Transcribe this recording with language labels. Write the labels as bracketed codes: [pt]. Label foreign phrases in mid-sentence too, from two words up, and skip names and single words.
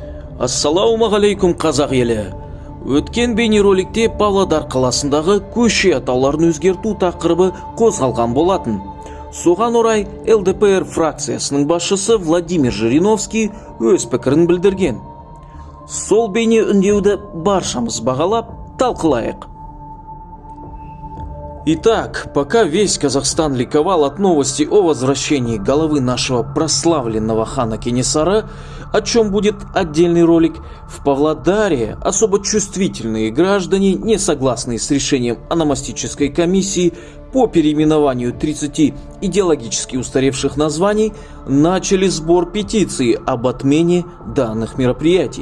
[kk] Ассалаумағалейкум қазақ елі. Өткен бейнероликте Павлодар қаласындағы көше атауларын өзгерту тақырыбы қозғалған болатын. Соған орай ЛДПР фракциясының басшысы Владимир Жириновский өз пікірін білдірген. Сол бейне үндеуді баршамыз бағалап талқылайық. [ru] Итак, пока весь Казахстан ликовал от новости о возвращении головы нашего прославленного хана Кенесары, о чем будет отдельный ролик, в Павлодаре особо чувствительные граждане, не согласные с решением ономастической комиссии по переименованию 30 идеологически устаревших названий, начали сбор петиции об отмене данных мероприятий.